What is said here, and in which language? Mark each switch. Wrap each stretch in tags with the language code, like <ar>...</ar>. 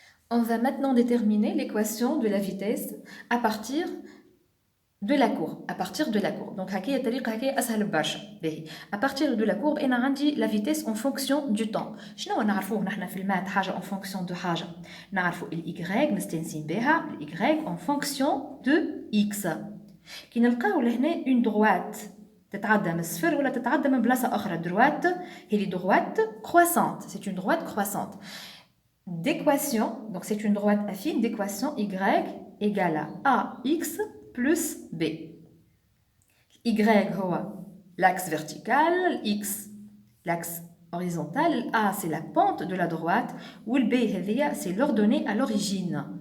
<fr>On va maintenant déterminer l'équation de la vitesse à partir de la courbe. À partir de la courbe. Donc, à partir de la courbe, on a la vitesse en fonction du temps.</fr> <ar>شنو نعرفوه نحن في المات حاجة</ar> <fr>en fonction de</fr> <ar>حاجة. نعرفو الY نستنسين بها الY</ar> <fr>en fonction de X.</fr> <ar>كي نلقاو لهنا</ar> <fr>une droite</fr> <ar>تتعدى من الصفر ولا تتعدى من بلاصة أخرى.</ar> <fr>droite هي droite croissante. C'est une droite croissante. D'équation, donc c'est une droite affine d'équation Y égale à AX plus B. Y هو l'axe vertical, X l'axe horizontal, A c'est la pente de la droite, ou le B c'est l'ordonnée à l'origine.</fr>